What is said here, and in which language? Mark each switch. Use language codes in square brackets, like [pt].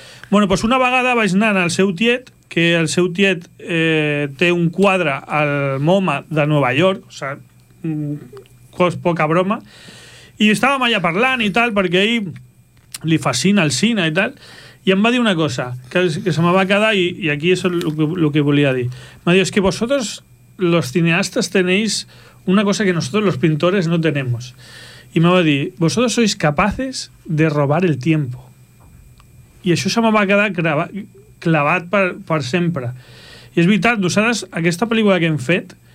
[ca] Bueno, pues una vegada vaig anar al seu tiet, que el seu tiet té un quadre al MoMA de Nova York, o sigui, poca broma, i estàvem allà parlant i tal, perquè ell li fascina el cine i tal, i em va dir una cosa, que se me va quedar, i aquí és el que volia dir. Me diu, és que [es] vosotros, los cineastas, tenéis una cosa que nosotros, los pintores, no tenemos. [ca] I me va dir, [es] vosotros sois capaces de robar el tiempo. [ca] I això se me va quedar clavat per sempre. I és veritat, nosaltres, aquesta pel·lícula que hem fet,